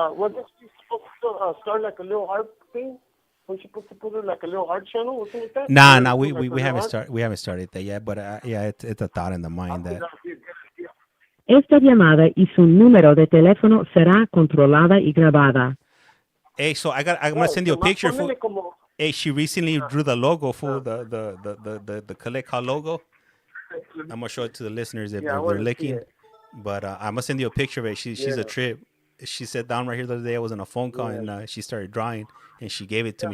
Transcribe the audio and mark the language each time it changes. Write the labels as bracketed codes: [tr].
[en] Was it supposed to start like a little art thing? Was you supposed to put it like a little art channel or something like that? Nah, we haven't started. We haven't started that yet, but it's a thought in the mind that. [es] Esta llamada y su número de teléfono será controlada y grabada. [en] Hey, so I'm gonna send you a picture. Hey, she recently drew the logo for the Collect Call logo. I'm gonna show it to the listeners if they're looking. But I'm gonna send you a picture of it. She's a trip. She sat down right here the other day. I was on a phone call and she started drawing and she gave it to me.